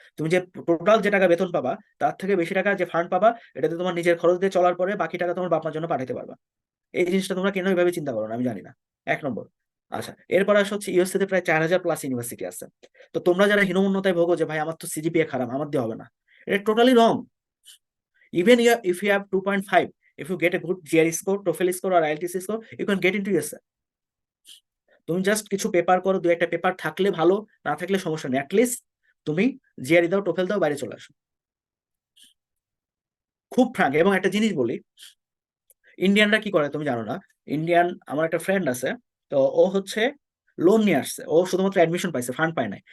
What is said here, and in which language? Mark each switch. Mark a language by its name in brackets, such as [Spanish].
[Bangla] তুমি যে টোটাল যে টাকা বেতন পাবা, তার থেকে বেশি টাকা যে ফান্ড পাবা, এটাতে তোমার নিজের খরচ দিয়ে চলার পরে বাকি টাকা তোমার বাপ মার জন্য পাঠাইতে পারবা। এই জিনিসটা তোমরা কেন এইভাবে চিন্তা করো না আমি জানি না। 1 নম্বর। আচ্ছা, এরপর আসা হচ্ছে ইউএসএ তে প্রায় 4,000+ ইউনিভার্সিটি আছে। তো তোমরা যারা হীনমন্যতায় ভোগো যে ভাই আমার তো সিজিপিএ খারাপ, আমার দিয়ে হবে না, এটা totally wrong. [English] Even if you have 2.5, if you get a good GRE score, TOEFL score or IELTS score, you can get into USA. [Bangla] তুমি জাস্ট কিছু পেপার করো, 2-1টা পেপার থাকলে ভালো, না থাকলে সমস্যা নেই, অ্যাটলিস্ট তুমি জিআরই দাও, টোফেল দাও, বাইরে চলে আসো। খুব ফ্রাঙ্ক। এবং একটা জিনিস বলি, ইন্ডিয়ানরা কি করে তুমি জানো না? আমার একটা ফ্রেন্ড আছে, তো ও হচ্ছে লোন নিয়ে আসছে, ও শুধুমাত্র অ্যাডমিশন পাইছে, ফান্ড পায় নাই।